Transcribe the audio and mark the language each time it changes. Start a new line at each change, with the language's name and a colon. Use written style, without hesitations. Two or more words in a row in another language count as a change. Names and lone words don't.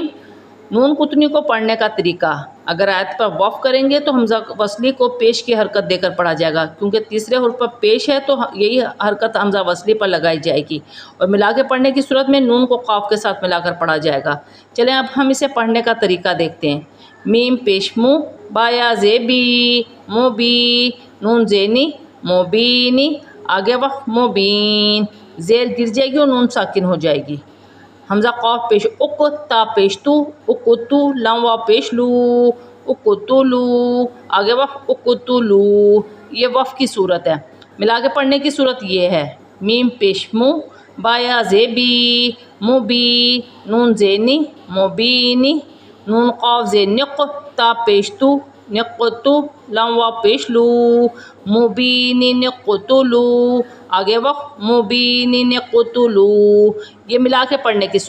Urdu: نون قطنی کو پڑھنے کا طریقہ، اگر آیت پر وقف کریں گے تو حمزہ وصلی کو پیش کی حرکت دے کر پڑھا جائے گا، کیونکہ تیسرے حرف پر پیش ہے تو یہی حرکت حمزہ وصلی پر لگائی جائے گی، اور ملا کے پڑھنے کی صورت میں نون کو قاف کے ساتھ ملا کر پڑھا جائے گا۔ چلیں اب ہم اسے پڑھنے کا طریقہ دیکھتے ہیں۔ میم پیش مو، با یا زیبی، موبی، نون زینی، موبینی، آگے وقف مبین، زیر گر جائے گی اور نون ساکن ہو جائے گی۔ حمزہ قاف پیش اک، تا پیش تو، اکتو، لام وا پیش لو، اکتلو، آگے وقف اکتلو، یہ وقف کی صورت ہے۔ ملا کے پڑھنے کی صورت یہ ہے۔ میم پیش مو، با یا زیبی، موبی، نون زینی، موبینی، نون قاف زین نق، تا پیش تو، نقتو، لام وا پیش لو، مبینی نقتلو، آگے وقف مبینی نقتلو، یہ ملا کے پڑھنے کی صورت۔